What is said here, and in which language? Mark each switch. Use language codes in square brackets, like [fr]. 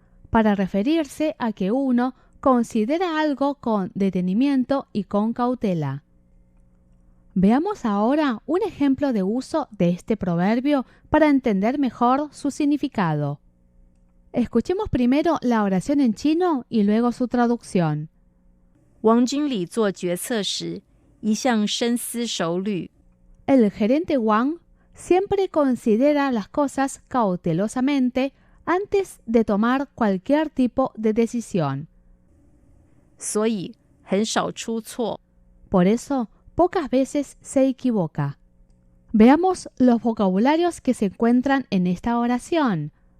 [es] para referirse a que uno considera algo con detenimiento y con cautela. Veamos ahora un ejemplo de uso de este proverbio para entender mejor su significado. Escuchemos primero la oración en chino y luego su traducción. [zh] 王经理做决策时，一向深思熟虑。 [es] El gerente Wang siempre considera las cosas cautelosamente antes de tomar cualquier tipo de decisión. [zh] 所以很少出错。 [es] Por eso, pocas veces se equivoca. Veamos los vocabularios que se encuentran en esta oración.